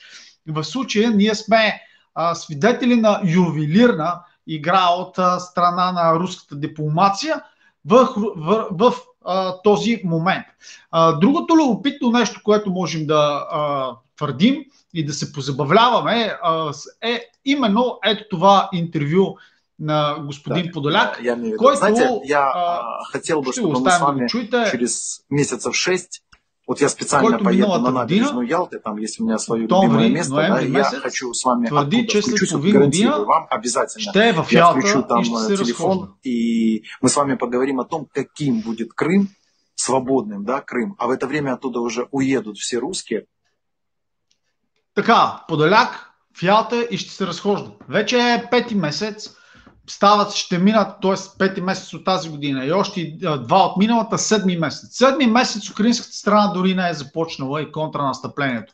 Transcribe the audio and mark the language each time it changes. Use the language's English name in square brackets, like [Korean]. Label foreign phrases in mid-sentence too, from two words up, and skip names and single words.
[Bulgarian] В случая ние сме свидетели на ювелирна игра от страна на руската дипломация в този момент. Другото любопитно нещо, което можем да твърдим и да се позабавляваме, е именно ето това интервю на господин Подоляк, който [Russian] знаете, я хотел бы, чтобы мы с вами через месяцев 6, вот я специально поеду на набережную Ялты, там есть у меня свое любимое место, да, и я хочу с вами оттуда включусь, вот гарантирую вам обязательно. Я включу там телефон, и мы с вами поговорим о том, каким будет Крым свободным, да, Крым, а в это время оттуда уже уедут все русские. [Bulgarian] Така, Подоляк в Ялта и ще се разхожда. Вече е 5-ти месец, ще минат, т.е. 5-ти месец от тази година и още 2 от миналата, 7-ми месец. 7-ми месец украинската страна дори не е започнала и контранастъплението.